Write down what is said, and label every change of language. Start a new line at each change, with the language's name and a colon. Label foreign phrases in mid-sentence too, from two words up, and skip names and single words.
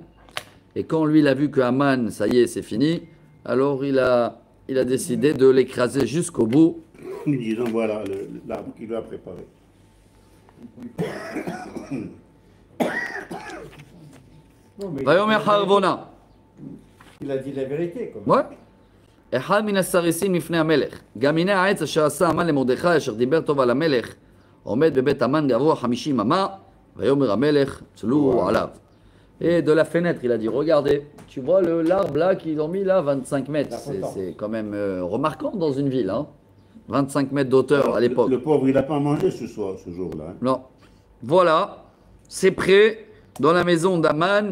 French: Et quand lui, il a vu que Haman, ça y est, c'est fini, alors il a décidé de l'écraser jusqu'au bout. Disons, voilà l'arbre qu'il lui a préparé. Non, mais
Hebrew: ויאמר חרבונה.
French: il a dit la vérité. Comme Ouais.
Hebrew: אחד מן הסריסים לפני המלך. גם הנה העץ אשר עשה המן למרדכי אשר דיבר טוב על המלך עומד בבית המן גבוה 50 אמה ויאמר המלך צלו עליו.
French: Et de la fenêtre, il a dit, regardez, tu vois l'arbre là qu'ils ont mis là, 25 mètres. C'est quand même remarquant dans une ville, hein. 25 mètres d'auteur à l'époque. Le pauvre, il n'a pas mangé ce jour-là. Hein. Non. Voilà, c'est prêt dans la maison d'Aman.